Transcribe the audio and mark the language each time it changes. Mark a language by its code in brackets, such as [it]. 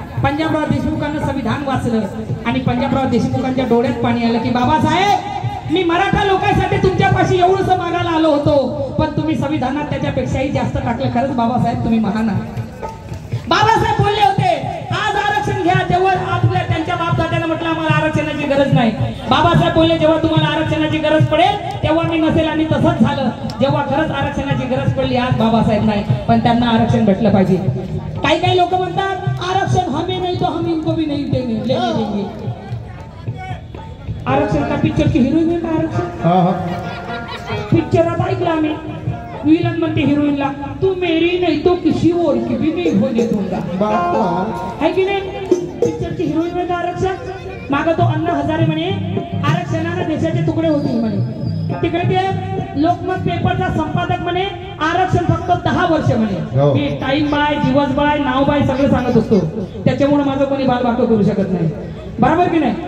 [mr] पंजाबराव देशमुखांना संविधान वाचलं आणि पंजाबराव देशमुखांच्या डोळ्यात पाणी आलं की बाबासाहेब मी मराठा लोकांसाठी तुमच्यापाशी एवढंसं मागायला आलो होतो, पण तुम्ही संविधानात त्याच्यापेक्षाही जास्त टाकलं, खरंच बाबासाहेब तुम्ही महान आहात। बाबासाहेब बोलले होते आज आरक्षण घ्या, जेव्हा आपल्या त्यांच्या बापदाद्याने म्हटलं आम्हाला आरक्षणाची गरज नाही, बाबासाहेब बोलले जेव्हा तुम्हाला आरक्षणाची गरज पडेल तेव्हा मी नसेल, आणि तसंच झालं, जेव्हा खरंच आरक्षणाची गरज पडली आज बाबासाहेब नाही, पण त्यांना आरक्षण भेटलं पाहिजे। काही काही लोक म्हणतात [hi] आरक्षण हमें नहीं तो हम इनको भी नहीं देंगे। [mr] आरक्षण का पिक्चर की हिरोईन का आरक्षण पिक्चरात ऐकलं आम्ही विलन म्हणते हिरोईनला [hi] तू मेरी नहीं तो किसी और की भी नहीं होने दूंगा, [mr] है की नाही। पिक्चरची हिरोईन मध्ये आरक्षण माग तो अण्णा हजारे म्हणे आरक्षणाने देशाचे तुकडे होतील म्हणे, तिकडे ते लोकमत पेपरचा संपादक म्हणे आरक्षण फक्त 10 वर्ष म्हणे, मी टाइम बाय दिवस बाय नाव बाय सगळं सांगत असतो, त्याच्यामुळे माझं कोणी बालवाटो करू शकत नाही, बरोबर की नाही।